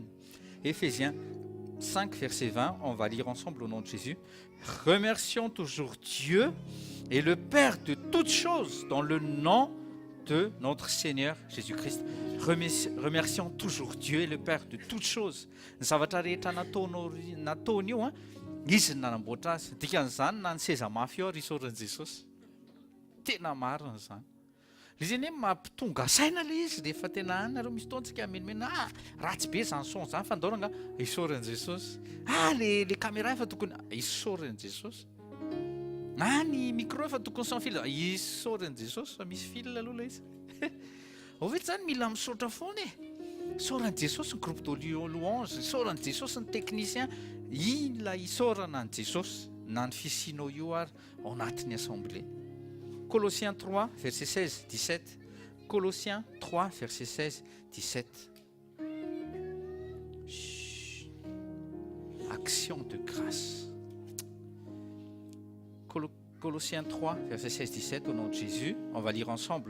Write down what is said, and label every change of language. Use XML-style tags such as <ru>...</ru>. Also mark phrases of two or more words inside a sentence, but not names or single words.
<fr>Éphésiens 5, verset 20, on va lire ensemble au nom de Jésus. Remercions toujours Dieu et le Père de toutes choses dans le nom de notre Seigneur Jésus-Christ. Remercions toujours Dieu et le Père de toutes choses.</fr> <mg>Ny zavatra rehetra nataony io izy nanamboatra azy. Dikan'izany na ny seza mafy eo ary isaoran'i Jesosy. Tena marina zany. Izy anie mampitonga saina le izy rehefa tena any nareo misy taontsika menimena ratsy be zany son zany fa ndaoranga isaoran'i Jesosy. Le caméra efa tokony isaoran'i Jesosy. Ny micro efa tokony</mg> <fr>sans fil</fr> <mg>isaoran'i Jesosy fa misy fil aloha le izy. Ao vety zany mila misaotra foana isaoran'i Jesosy ny</mg> <fr>groupe de louange,</fr> <mg>isaoran'i Jesosy ny technicien, iny la isaorana an' Jesosy na ny fisianao io ary ao anatin'ny assemblée.</mg> <fr>Colossiens 3, verset 16-17. Colossiens 3, verset 16-17. Action de grâce. Colossiens 3, verset 16-17, au nom de Jésus, on va lire ensemble.</fr>